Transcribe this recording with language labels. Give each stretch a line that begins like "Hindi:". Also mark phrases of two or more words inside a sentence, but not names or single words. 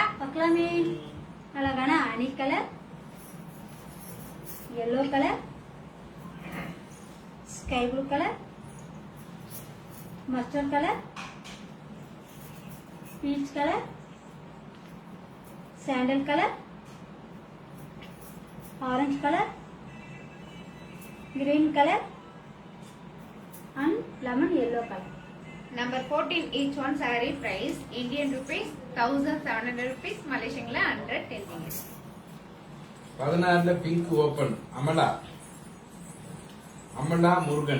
English: பார்க்கலாமே. அழகான அணி கலர், yellow colour, sky blue colour, mustard colour, peach colour, sandal colour orange colour, green colour and lemon yellow colour. Number 14 each one saree price Indian rupees 1700 rupees Malaysian la 110 ringgit. 16ல pink open அமலா முருகன்.